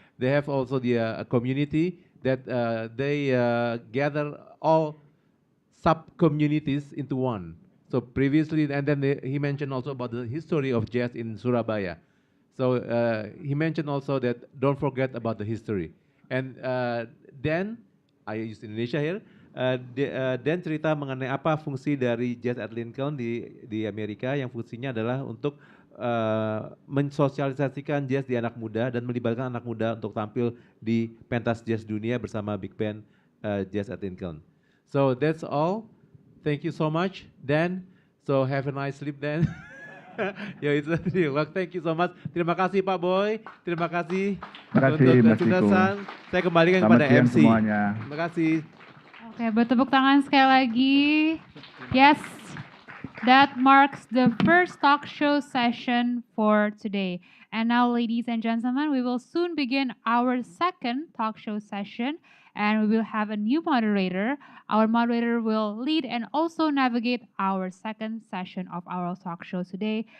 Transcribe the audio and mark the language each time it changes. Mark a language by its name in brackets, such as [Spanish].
[English] They have also the community that they gather all sub-communities into one. So previously, and then he mentioned also about the history of jazz in Surabaya. So he mentioned also that don't forget about the history. And then, I use Indonesia here, [Indonesian] Dan cerita mengenai apa fungsi dari Jazz at Lincoln di Amerika, yang fungsinya adalah untuk mensosialisasikan jazz di anak muda dan melibatkan anak muda untuk tampil di pentas jazz dunia bersama Big Band Jazz at Lincoln. [English] So that's all. Thank you so much, Dan. So have a nice sleep, Dan. Thank you so much. [Indonesian] Terima kasih Pak Boy. Terima kasih. Untuk Sudasan. Saya kembalikan kepada MC. Semuanya. Terima kasih. Oke, bertepuk tangan sekali lagi. [English] Yes, that marks the first talk show session for today. And now, ladies and gentlemen, we will soon begin our second talk show session. And we will have a new moderator. Our moderator will lead and also navigate our second session of our talk show today.